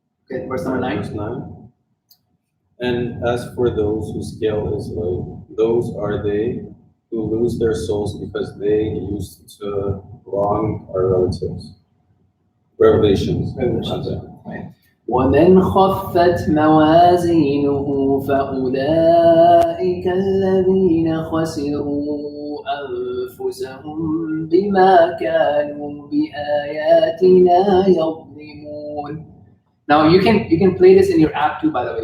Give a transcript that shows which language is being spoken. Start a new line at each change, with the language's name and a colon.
English: Okay. Verse number 9. Verse 9. And as for those whose scale is light, those are they who lose their souls because they used to wrong our relatives. Revelations. Right.
Arabic: ومن خفت موازينه فأولئك الذين خسروا أنفسهم بما كانوا بآياتنا يظلمون.
English: Now you can play this in your app too, by the way.